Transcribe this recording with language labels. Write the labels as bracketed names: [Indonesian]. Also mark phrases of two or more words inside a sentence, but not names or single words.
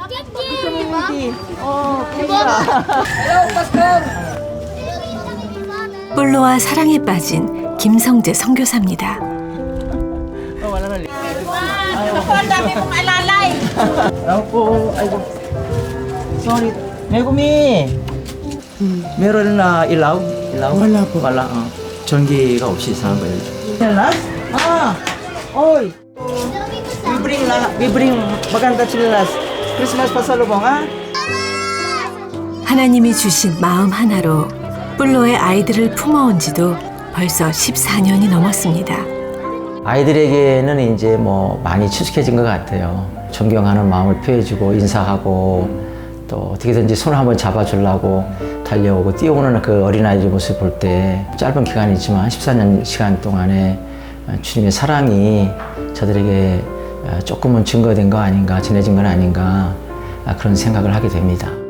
[Korean] 뿔로와 사랑에 빠진 김성재 선교사입니다. [English] Sorry. [Korean] 메구미. [Filipino] meron na ilaw? Wala po. Wala. [Korean] 전기가 없이 사는 거예요. [English] Oy. We bring [Filipino] maganda chinelas. Christmas pasalubong, [Korean] 하나님이 주신 마음 하나로 뿔로의 아이들을 품어온 지도 벌써 14년이 넘었습니다. 아이들에게는 이제 많이 친숙해진 것 같아요. 존경하는 마음을 표해주고 인사하고, 또 어떻게든지 손을 한번 잡아주려고 달려오고 뛰어오는 그 어린아이들 모습을 볼 때, 짧은 기간이지만 14년 시간 동안에 주님의 사랑이 저들에게 조금은 증거된 거 아닌가, 전해진 건 아닌가, 그런 생각을 하게 됩니다.